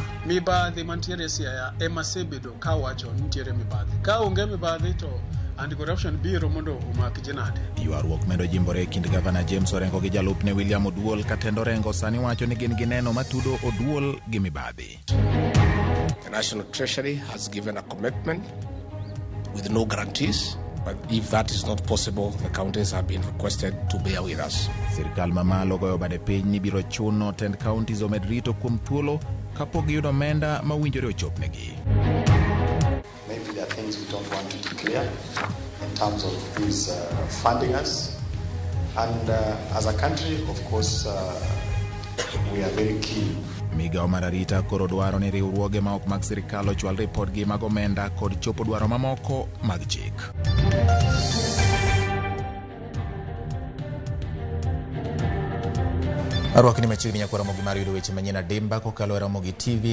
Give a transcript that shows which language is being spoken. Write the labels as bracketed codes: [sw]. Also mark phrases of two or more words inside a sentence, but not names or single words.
[luo] Mibadhi mantiere Siaya ema sebedo ka wacho nitiere mibadhi. Ka onge mibadhi to anti-corruption biro mondo omak jinade. Ywaruok medo jimbore e kind gavana James Orengo gi jalupne William Oduol ka tend Orengo sani wacho ni gin gi neno matudo Oduol gi mibadhi. [en] The National Treasury has given a commitment with no guarantees. But if that is not possible, the counties have been requested to bear with us. [luo] Sirkal mamalo goyo bade piny ni biro chuno tend counties omed rito kuom thuolo kapok giyudo omenda mawinjore ochopnegi. [en] Maybe there are things we don't want to declare in terms of who is funding us. And as a country, of course, we are very keen. [luo] Migao mar arita koro dwaro ni riwruoge ma ok mag sirkal ochwal ripodgi mag omenda kod chopo dwaro mamoko mag chik. Arwakni machiegni nyakora Ramogi mar yudo weche manyien adimba kokalo e Ramogi TV.